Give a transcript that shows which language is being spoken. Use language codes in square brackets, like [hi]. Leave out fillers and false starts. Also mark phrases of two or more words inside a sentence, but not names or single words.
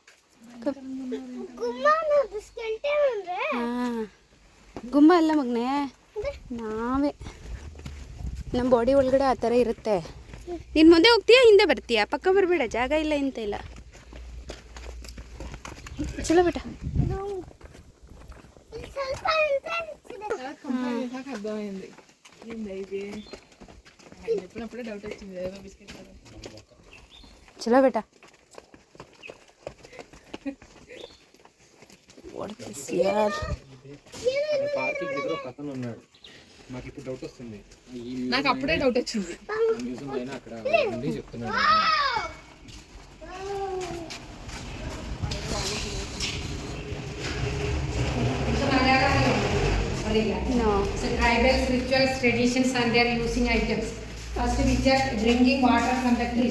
[kn] ಹಾಂ, ಗುಮ್ಮ ಅಲ್ಲ ಮಗನೇ, ನಾವೇ ನಮ್ಮ ಬಾಡಿ ಒಳಗಡೆ ಆ ಥರ ಇರುತ್ತೆ. ನೀನು ಮುಂದೆ ಹೋಗ್ತೀಯಾ ಹಿಂದೆ ಬರ್ತೀಯಾ? ಪಕ್ಕ ಬರಬೇಡ, ಜಾಗ ಇಲ್ಲ ಇಂತ ಇಲ್ಲ. [hi] चलो बेटा. चलो बेटा. [te] నాకు అప్పుడే డౌట్ వచ్చింది. [en] No. So tribal rituals, traditions and their using items. First we just drinking water from the tree.